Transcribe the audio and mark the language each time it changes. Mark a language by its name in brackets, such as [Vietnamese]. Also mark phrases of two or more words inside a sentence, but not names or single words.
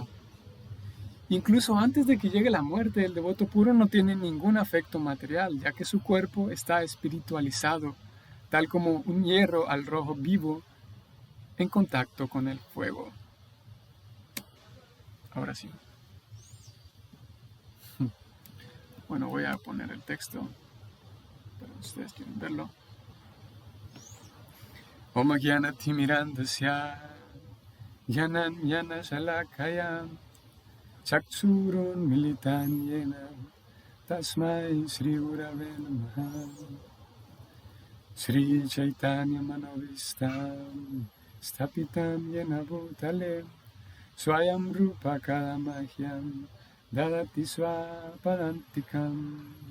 [Spanish] Incluso antes de que llegue la muerte, el devoto puro no tiene ningún afecto material, ya que su cuerpo está espiritualizado, tal como un hierro al rojo vivo en contacto con el fuego. Ahora sí. Bueno, voy a poner el texto, pero ustedes quieren verlo. [Sanskrit] Om Gyanatimirandasya Yana Shalakaya Chaksurun Militan Yena Tasmai Sri Gurave Namaha Sri Chaitanya Manovistam Stapitam Yena Bhutale Swayam Rupa Kadamahyam Dadati Swapadantikam.